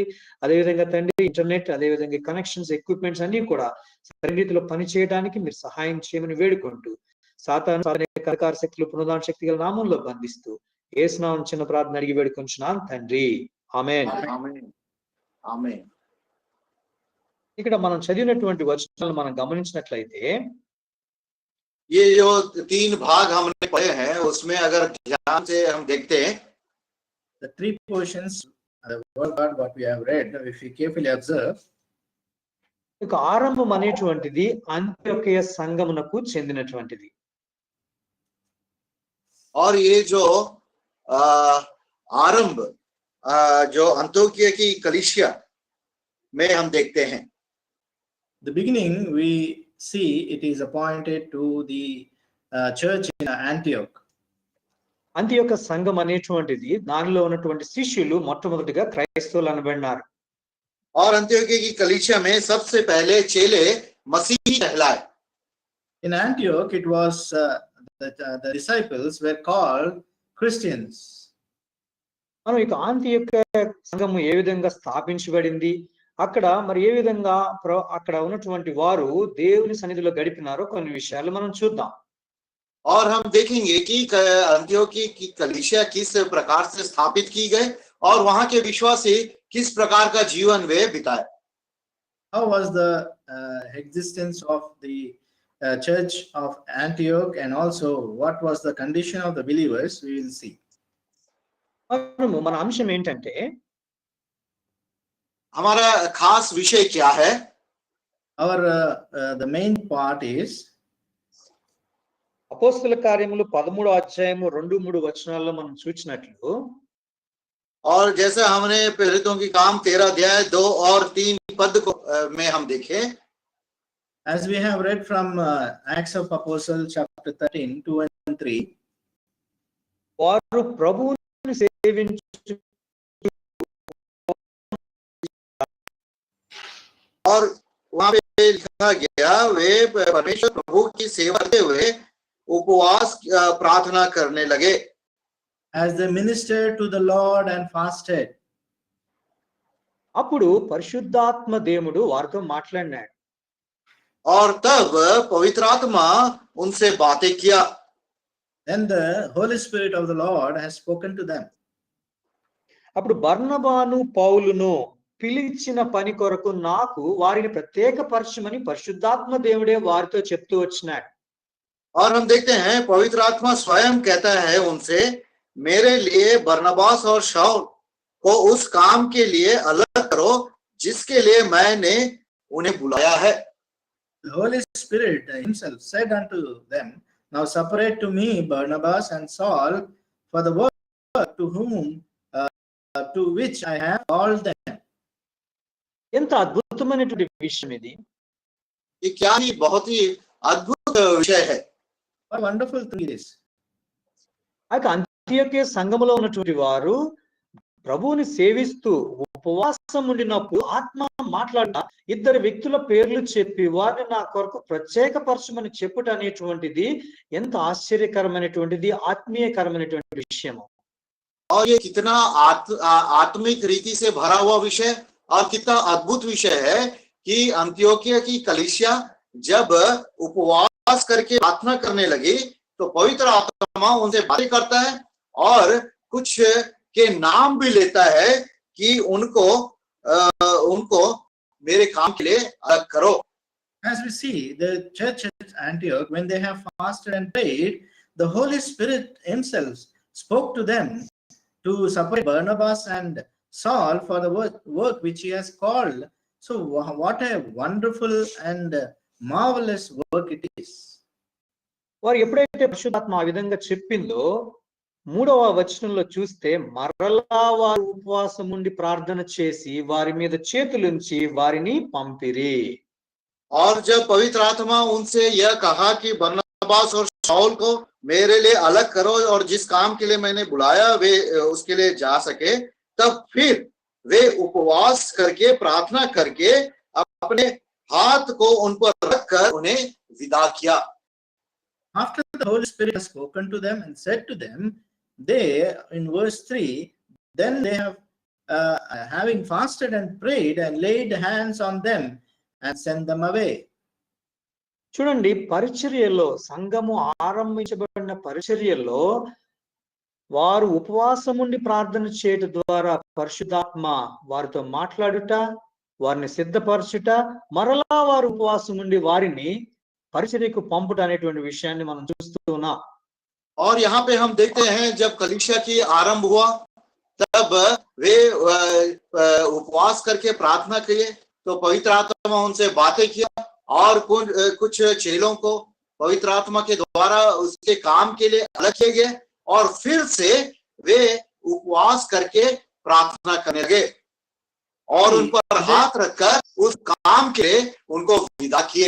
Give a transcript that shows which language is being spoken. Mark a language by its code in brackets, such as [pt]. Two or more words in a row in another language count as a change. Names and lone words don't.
[te] అదేవిధంగా తండ్రి ఇంటర్నెట్, అదేవిధంగా కనెక్షన్స్, ఎక్విప్మెంట్స్ అన్ని కూడా సరైన రీతిలో పని చేయడానికి మీరు సహాయం చేయమని వేడుకుంటూ, సాతాను అధికార శక్తులు పునరుద్ధరణ శక్తి గల నామంలో బంధిస్తూ యేసు నామమున చిన్న ప్రార్థన అడిగి వేడుకొంచున్నాను తండ్రి, ఆమేన్. ఆమేన్. ఇక్కడ మనం చదివినటువంటి వచనాలను మనం గమనించినట్లయితే [hi] ये जो 3 भाग हमने पढ़े हैं उसमें अगर ध्यान से हम देखते हैं [en] The 3 portions the word God what we have read, if we carefully observe, [te] ఇక ఆరంభం అనేటువంటిది అంత్యోకయ సంఘమునకు చెందినటువంటిది. [hi] और ये जो आरंभ जो अंत्योकिया की कलीसिया में हम देखते हैं, [en] the beginning we see it is appointed to the church in Antioch. [te] అంత్యోక సంఘం అనేటువంటిది దానిలో ఉన్నటువంటి శిష్యులు మొట్టమొదటిగా క్రైస్తవులు అనబడినారు. [hi] और अंत्योकिया की कलीसिया में सबसे पहले चेले मसीही कहलाए. [en] In Antioch, it was the disciples were called Christians. [te] మనం ఇక అంత్యోక సంఘము ఏ విధంగా స్థాపించబడింది, అక్కడ మరి ఏ విధంగా అక్కడ ఉన్నటువంటి వారు దేవుని సన్నిధిలో గడిపినారో కొన్ని విషయాలు మనం చూద్దాం. [hi] और हम देखेंगे कि अंत्योकिया की कलीसिया किस प्रकार से स्थापित की गई और वहां के विश्वासी किस प्रकार का जीवन वे बिताए. [en] How was the existence of the church of Antioch, and also what was the condition of the believers, we will see. [te] మన అంశం ఏంటంటే [hi] हमारा खास विषय क्या है? [en] Our the main part is [te] అపోస్తల కార్యములు 13వ అధ్యాయము 2-3 వచనాల్లో మనం చూచినట్లు, [hi] और जैसे हमने प्रेरितों की काम 13 अध्याय 2 और 3 पद को में हम देखें, [en] as we have read from Acts of Apostles chapter 13 2 and 3, [te] వారు ప్రభువుని సేవించు [hi] और वहां पे लिखा गया वे परमेश्वर प्रभु की सेवा करते हुए उपवास प्रार्थना करने लगे. [en] as they ministered to the Lord and fasted. [te] అప్పుడు పరిశుద్ధాత్మ దేవుడు వారితో మాట్లాడినాడు. [hi] और तब पवित्र आत्मा उनसे बातें किया. [en] Then the Holy Spirit of the Lord has spoken to them. [te] అప్పుడు బర్నబాను పౌలును పిలిచిన పని కొరకు నాకు వారిని ప్రత్యేకపరచమని పరిశుద్ధాత్మ దేవుడే వారితో చెప్తూ వచ్చినాడు. [hi] और हम देखते हैं पवित्र आत्मा स्वयं कहता है उनसे, मेरे लिए बरनबास और शाऊल को उस काम के लिए अलग करो जिसके लिए मैंने उन्हें बुलाया है. [en] The Holy Spirit himself said unto them, now separate to me Barnabas and Saul for the work to which I have called them. [te] ఎంత అద్భుతమైనటువంటి విషయం ఇది. [hi] ये क्या ही बहुत ही अद्भुत विषय है. [en] What wonderful thing it is. [te] అంత్యోకియ సంఘములో ఉన్నటువంటి వారు ప్రభువుని సేవిస్తూ ఉపవాసం ఉండినప్పుడు ఆత్మ మాట్లాడిన ఇద్దరు వ్యక్తుల పేర్లు చెప్పి వారిని నా కొరకు ప్రత్యేకపరచమని చెప్పుట అనేటువంటిది ఎంత ఆశ్చర్యకరమైనటువంటిది, ఆత్మీయకరమైనటువంటి విషయము. [hi] और ये कितना आत्मिक रीति से भरा हुआ विषय और कितना अद्भुत विषय है कि अंत्योकिया की कलीसिया जब उपवास करके प्रार्थना करने लगी तो पवित्र आत्मा उनसे बातें करता है और कुछ के नाम भी लेता है कि उनको मेरे काम के लिए अलग करो. [en] As we see, the church at Antioch, when they have fasted and prayed, the Holy Spirit himself spoke to them to separate Barnabas and Saul for the work which he has called. So what a wonderful and marvelous work it is. [te] వారు ఎప్పుడైతే పరిశుద్ధాత్మ ఆ విధంగా చెప్పిందో 3వ వచనంలో చూస్తే, మరలా వారు ఉపవాసం ఉండి ప్రార్థన చేసి వారి మీద చేతులుంచి వారిని పంపిరి. [hi] और जब पवित्र आत्मा उनसे यह कहा कि बरनबास और शाऊल को मेरे लिए अलग करो और जिस काम के लिए मैंने बुलाया वे उसके लिए जा सके, तब फिर वे उपवास करके प्रार्थना करके अपने हाथ को उन पर रखकर उन्हें विदा किया. [en] After the Holy Spirit has spoken to them and said to them, they, in verse 3, then they have having fasted and prayed and laid hands on them and sent them away. [te] చూడండి, పరిచర్యలో సంఘము ఆరంభించబడిన పరిచర్యలో వారు ఉపవాసం ఉండి ప్రార్థన చేయడం ద్వారా పరిశుద్ధాత్మ వారితో మాట్లాడుట, వారిని సిద్ధపరచుట, మరలా వారు ఉపవాసం ఉండి వారిని పరిచర్యకు పంపుట అనేటువంటి విషయాన్ని మనం చూస్తూ ఉన్నాం. [hi] और यहाँ पे हम देखते हैं जब कलीसिया की आरंभ हुआ तब वे उपवास करके प्रार्थना किए, तो पवित्र आत्मा उनसे बातें किया और कुछ चेलों को पवित्र आत्मा के द्वारा उसके काम के लिए अलग किए गए और फिर से वे उपवास करके प्रार्थना करने लगे और उन पर हाथ रखकर उस काम के लिए उनको विदा किए।